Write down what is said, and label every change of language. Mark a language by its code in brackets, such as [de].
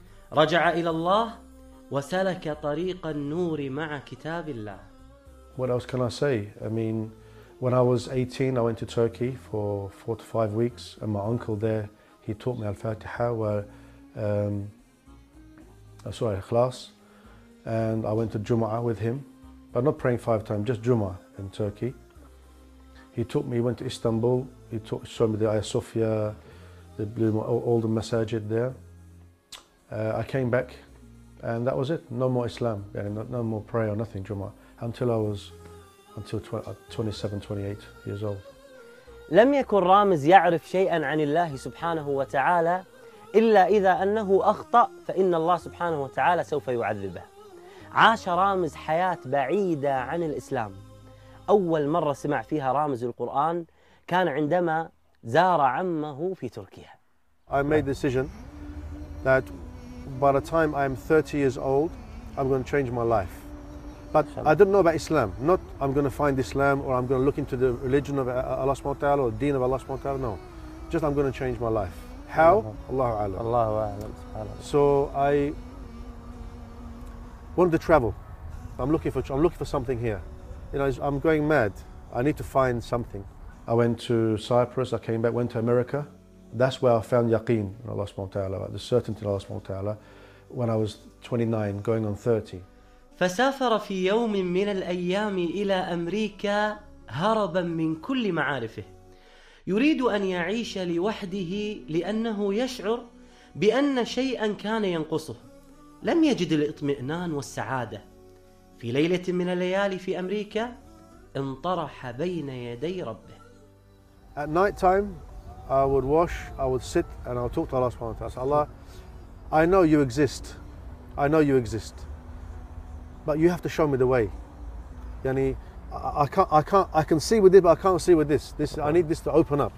[ar] Raja'a ila Allah وسلك طريق النور مع كتاب الله. [en] What else can I say? I mean, when I was 18, I went to Turkey for 4 to 5 weeks, and my uncle there, he taught me Al-Fatiha, Ikhlas, and I went to Jumu'ah with him, but not praying five times, just Jumu'ah in Turkey. He took me, went to Istanbul, showed me the Hagia Sophia, all the masajid there. I came back. And that was it. No more Islam, yani no more prayer, nothing, Jumu'ah, until 27, 28 years old. [ar] لم يكن رامز يعرف شيئا عن الله سبحانه وتعالى إلا إذا أنه أخطأ فإن الله سبحانه وتعالى سوف يعذبه. عاش رامز حياة بعيدة عن الإسلام. أول مرة سمع فيها رامز القرآن كان عندما زار عمه في تركيا. [en] I made the decision that by the time I'm 30 years old, I'm going to change my life. But I didn't know about Islam. Not I'm going to find Islam or I'm going to look into the religion of Allah subhanahu wa ta'ala or the deen of Allah subhanahu wa ta'ala. No. Just I'm going to change my life. How? Allahu a'lam. Allahu a'lam. So I wanted to travel. I'm looking for something here. You know, I'm going mad. I need to find something. I went to Cyprus, I came back, went to America. That's where I found yaqeen in Allah subhanahu wa ta'ala, the certainty in Allah subhanahu wa ta'ala, when I was 29, going on 30. [ar] فسافر في يوم من الأيام إلى أمريكا هربا من كل معارفه. يريد أن يعيش لوحده لأنه يشعر بأن شيئا كان ينقصه. لم يجد الإطمئنان والسعادة. في ليلة من الليالي في أمريكا انطرح بين يدي ربه. [en] At night time, I would wash, I would sit, and I would talk to Allah subhanahu wa ta'ala. Allah, I know you exist. I know you exist. But you have to show me the way. Yani, I can see with this, but I can't see with this. This, I need this to open up.